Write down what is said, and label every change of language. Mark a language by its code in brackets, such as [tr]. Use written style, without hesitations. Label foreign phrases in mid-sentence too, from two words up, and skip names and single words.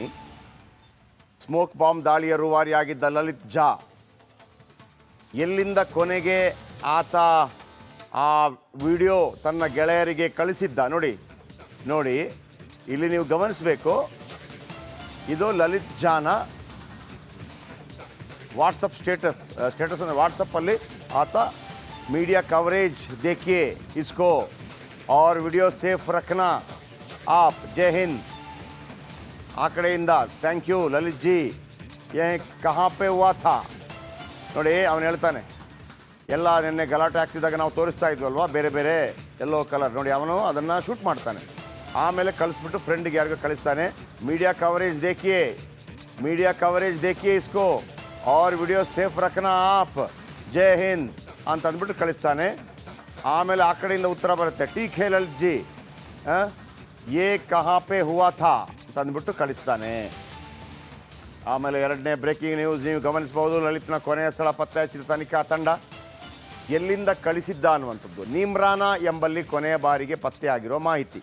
[en] smoke bomb [kn] ದಾಳಿಯ ರೂವಾರಿಯಾಗಿದ್ದ ಲಲಿತ್ ಝಾ ಎಲ್ಲಿಂದ ಕೊನೆಗೆ ಆತ ಆ ವಿಡಿಯೋ ತನ್ನ ಗೆಳೆಯರಿಗೆ ಕಳಿಸಿದ್ದ ನೋಡಿ. ನೋಡಿ ಇಲ್ಲಿ ನೀವು ಗಮನಿಸಬೇಕು, ಇದು ಲಲಿತ್ ಝಾನ [en] WhatsApp status [kn] ಅಂದರೆ ವಾಟ್ಸಪ್ಪಲ್ಲಿ ಆತ [hi] मीडिया कवरेज देखिए इसको और वीडियो सेफ रखना आप, जय हिंद. [kn] आ कಡೆಯಿಂದ [en] thank you [kn] ಲಲಿತ್ ಜಿ, [hi] ये कहाँ पे हुआ था ನೋಡಿ. [kn] ಅವನು ಹೇಳ್ತಾನೆ, ಎಲ್ಲ ನಿನ್ನೆ ಗಲಾಟೆ ಆಗ್ತಿದ್ದಾಗ ನಾವು ತೋರಿಸ್ತಾ ಇದ್ವಲ್ವಾ ಬೇರೆ ಬೇರೆ [en] yellow colour [kn] ನೋಡಿ. ಅವನು ಅದನ್ನು ಶೂಟ್ ಮಾಡ್ತಾನೆ, ಆಮೇಲೆ ಕಳಿಸ್ಬಿಟ್ಟು ಫ್ರೆಂಡಿಗೆ ಯಾರಿಗೂ ಕಳಿಸ್ತಾನೆ. [hi] मीडिया कवरेज देखिए इसको और वीडियो सेफ रखना आप, जय हिंद [kn] ಅಂತ ಅಂದ್ಬಿಟ್ಟು ಕಳಿಸ್ತಾನೆ. ಆಮೇಲೆ ಆ ಕಡೆಯಿಂದ ಉತ್ತರ ಬರುತ್ತೆ, [hi] ठीक है ललित जी, ये कहाँ पे हुआ था [kn] ಅಂತ ಅಂದ್ಬಿಟ್ಟು ಕಳಿಸ್ತಾನೆ. ಆಮೇಲೆ ಎರಡನೇ [en] breaking news [kn] ನೀವು ಗಮನಿಸಬಹುದು. ಲಲಿತ್ನ ಕೊನೆಯ ಸ್ಥಳ ಪತ್ತೆ ಹಚ್ಚಿದ ತನಿಖಾ ತಂಡ ಎಲ್ಲಿಂದ ಕಳಿಸಿದ್ದ ಅನ್ನುವಂಥದ್ದು ನಿಮ್ರಾನ ಎಂಬಲ್ಲಿ ಕೊನೆಯ ಬಾರಿಗೆ ಪತ್ತೆಯಾಗಿರೋ ಮಾಹಿತಿ.